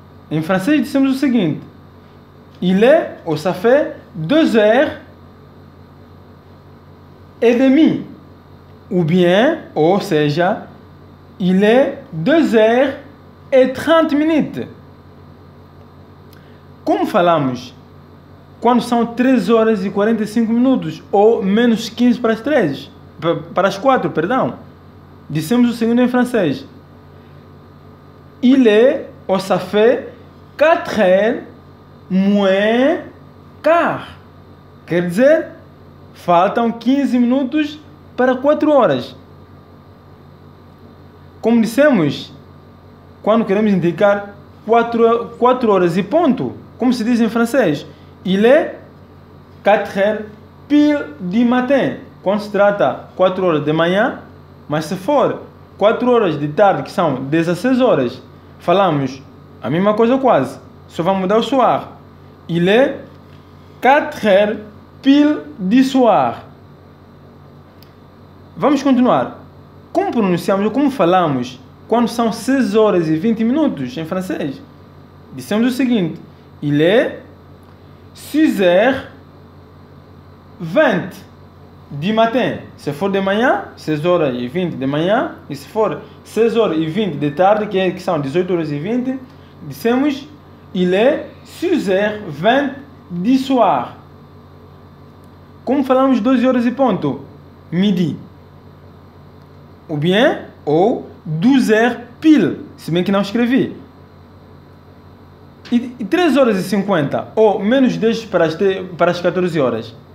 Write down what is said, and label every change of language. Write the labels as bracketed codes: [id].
[pt] Em francês dissemos o seguinte, [fr] il est ou ça fait 2 heures et demie, ou bien, [pt] ou seja, [fr] il est 2 heures et 30 minutes. [pt] Como falamos quando são 3 horas e 45 minutos ou menos 15 para as 3, para as 4, perdão. Dissemos o seguinte em francês. [fr] Il est ou ça fait 4 heures moins quart. [pt] Quer dizer, faltam 15 minutos para 4 horas. Como dissemos, quando queremos indicar 4 horas e ponto, como se diz em francês, [fr] il est 4 heures pile du matin. [pt] Quando se trata 4 horas de manhã, mas se for 4 horas de tarde, que são 16 horas, falamos a mesma coisa quase, só vamos mudar o soir. [fr] Il est 4 heures pile du soir. [pt] Vamos continuar. Como pronunciamos ou como falamos quando são 6 horas e 20 minutos em francês? Dissemos o seguinte, [fr] il est 6 heures 20 du matin. [pt] Se for de manhã, 6 horas e 20 de manhã. E se for 6 horas e 20 de tarde, que são 18 horas e 20, dissemos, [fr] il est 6h20 du soir. [pt] Como falamos 12 horas e ponto? Midi. [fr] Ou bien, [pt] ou 12h pile, se bem que não escrevi. E 3 horas e 50, ou menos 10 para as 14 horas.